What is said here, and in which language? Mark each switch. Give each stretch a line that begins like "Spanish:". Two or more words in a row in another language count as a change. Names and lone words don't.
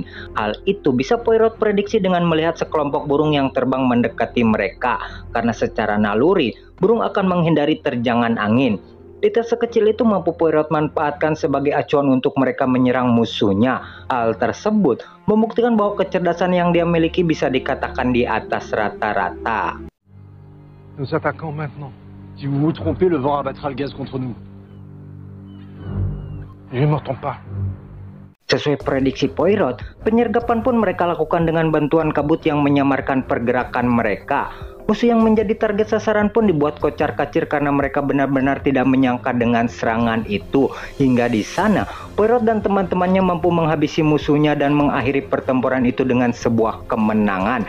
Indonesian: Hal itu bisa Poirot prediksi dengan melihat sekelompok burung yang terbang mendekati mereka, karena secara naluri burung akan menghindari terjangan angin. Detail sekecil itu mampu Poirot manfaatkan sebagai acuan untuk mereka menyerang musuhnya. Hal tersebut membuktikan bahwa kecerdasan yang dia miliki bisa dikatakan di atas rata-rata.
French: Nous attaquons maintenant. Si vous vous trompez, le vent abattra le gaz contre nous. Je ne m'entends pas.
Indonesian: Sesuai prediksi Poirot, penyergapan pun mereka lakukan dengan bantuan kabut yang menyamarkan pergerakan mereka. Musuh yang menjadi target sasaran pun dibuat kocar-kacir karena mereka benar-benar tidak menyangka dengan serangan itu. Hingga di sana, Poirot dan teman-temannya mampu menghabisi musuhnya dan mengakhiri pertempuran itu dengan sebuah kemenangan.